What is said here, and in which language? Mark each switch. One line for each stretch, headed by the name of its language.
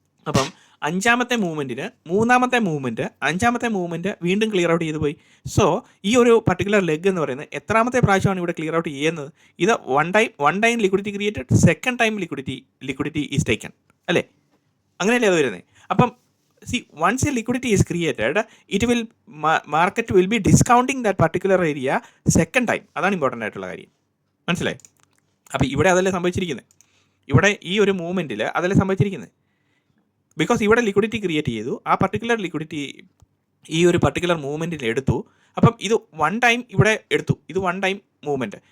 Malayalam: അപ്പം അഞ്ചാമത്തെ മൂവ്മെൻറ്റിന് മൂന്നാമത്തെ അഞ്ചാമത്തെ മൂവ്മെൻറ്റ് വീണ്ടും ക്ലിയർ ഔട്ട് ചെയ്തു പോയി. സോ ഈ ഒരു പർട്ടിക്കുലർ ലെഗ് എന്ന് പറയുന്നത് എത്രാമത്തെ പ്രാവശ്യമാണ് ഇവിടെ ക്ലിയർ ഔട്ട് ചെയ്യുന്നത്?
English: ഇത് one time liquidity created, second time liquidity is taken അല്ലേ?
Malayalam: അങ്ങനെയല്ലേ അത് വരുന്നത്?
English: അപ്പം once a liquidity is created, market will be discounting that particular area second time.
Malayalam: അതാണ് ഇമ്പോർട്ടൻ്റ് ആയിട്ടുള്ള കാര്യം, മനസ്സിലായി? അപ്പോൾ ഇവിടെ അതല്ലേ സംഭവിച്ചിരിക്കുന്നത്, ഇവിടെ ഈ ഒരു മൂവ്മെൻറ്റിൽ അതല്ലേ സംഭവിച്ചിരിക്കുന്നത്. ബിക്കോസ് ഇവിടെ ലിക്വിഡിറ്റി ക്രിയേറ്റ് ചെയ്തു, ആ പർട്ടിക്കുലർ ലിക്വിഡിറ്റി ഈ ഒരു പർട്ടിക്കുലർ മൂവ്മെൻറ്റിൽ എടുത്തു. അപ്പം ഇത് 1 ടൈം ഇവിടെ എടുത്തു, ഇത് 1 ടൈം മൂവ്മെൻറ്റ്.